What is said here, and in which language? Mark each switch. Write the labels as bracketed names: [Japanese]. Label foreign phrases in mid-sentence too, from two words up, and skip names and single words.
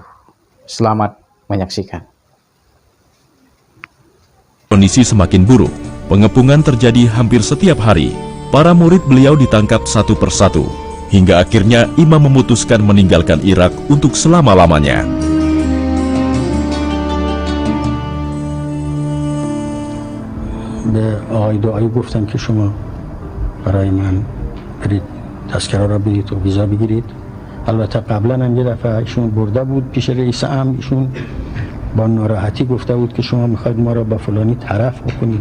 [Indonesian] Selamat menyaksikan. Kondisi semakin buruk. Pengepungan terjadi hampir setiap hari. Para murid beliau ditangkap satu persatu. Hingga akhirnya imam memutuskan meninggalkan Irak untuk selama-lamanya. [Persian] به آقای دعایی گفتم که شما برای من برید تذکره را بدید و ویزا بگیرید. البته قبلا هم یه دفعه ایشون برده بود پیش رئیس امر، ایشون با ناراحتی گفته بود که شما میخواید ما را با فلانی طرف بکنید.